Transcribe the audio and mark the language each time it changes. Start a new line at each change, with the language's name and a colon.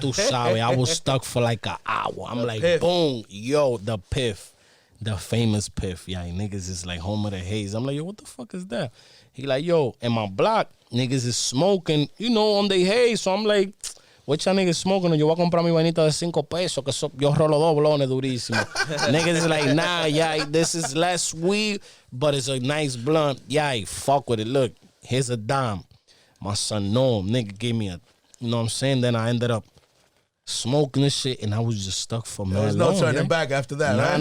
Spanish: tu sabes,
English: I was stuck for like an hour. I'm like, Piff. boom, yo, the Piff. The famous Piff. Yeah, niggas is like home of the Haze. I'm like, yo, what the fuck is that? He like, yo, in my block, niggas is smoking, you know, on the Haze. So I'm like, what y'all niggas smoking?
Spanish: Yo voy a comprar mi vainita de 5 pesos, que yo rolo dos blones durísimo.
English: Niggas is like, nah, yeah, this is less weed, but it's a nice blunt. Yeah, fuck with it. Look, here's a dime. My son, no, nigga gave me a, you know what I'm saying? Then I ended up smoking this shit, and I was just stuck for man. There's no turning back after that, right?